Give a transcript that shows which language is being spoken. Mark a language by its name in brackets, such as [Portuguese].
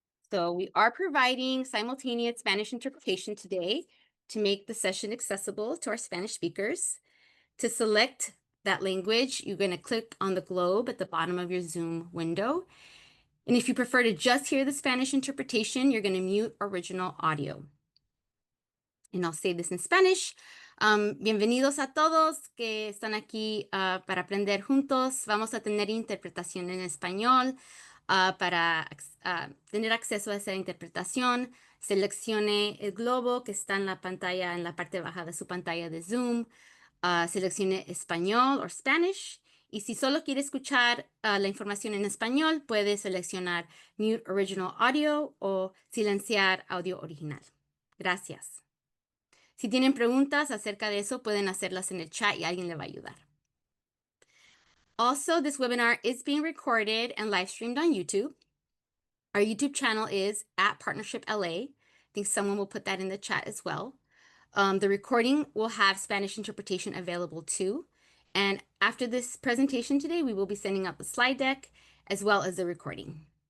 [English] So we are providing simultaneous Spanish interpretation today to make the session accessible to our Spanish speakers. To select that language, you're going to click on the globe at the bottom of your Zoom window. And if you prefer to just hear the Spanish interpretation, you're going to mute original audio. And I'll say this in Spanish. [Spanish] Bienvenidos a todos que están aquí para aprender juntos. Vamos a tener interpretación en español. Para tener acceso a esa interpretación, seleccione el globo que está en la pantalla, en la parte baja de su pantalla de Zoom. Seleccione español o Spanish. Y si solo quiere escuchar la información en español, puede seleccionar Mute Original Audio o silenciar audio original. Gracias. Si tienen preguntas acerca de eso, pueden hacerlas en el chat y alguien le va a ayudar. [English] Also, this webinar is being recorded and live streamed on YouTube. Our YouTube channel is @PartnershipLA. I think someone will put that in the chat as well. The recording will have Spanish interpretation available too. And after this presentation today, we will be sending out the slide deck as well as the recording.